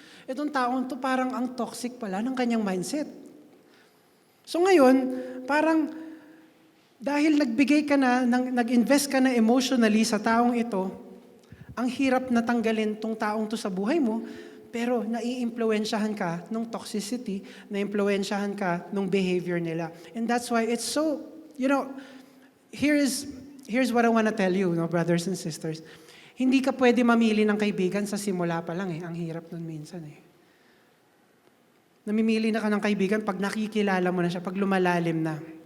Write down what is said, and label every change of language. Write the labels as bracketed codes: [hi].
[tl] Itong taong to, parang ang toxic pala ng kanyang mindset. So ngayon, parang dahil nagbigay ka na, nag-invest ka na emotionally sa taong ito, ang hirap na tanggalin tong taong to sa buhay mo, pero nai-impluwensyahan ka ng toxicity, na-impluwensyahan ka ng behavior nila. [en] And that's why it's so, here's what I want to tell you, brothers and sisters. [tl] Hindi ka pwede mamili ng kaibigan sa simula pa lang . Ang hirap nun minsan . Namimili na ka ng kaibigan pag nakikilala mo na siya, pag lumalalim na.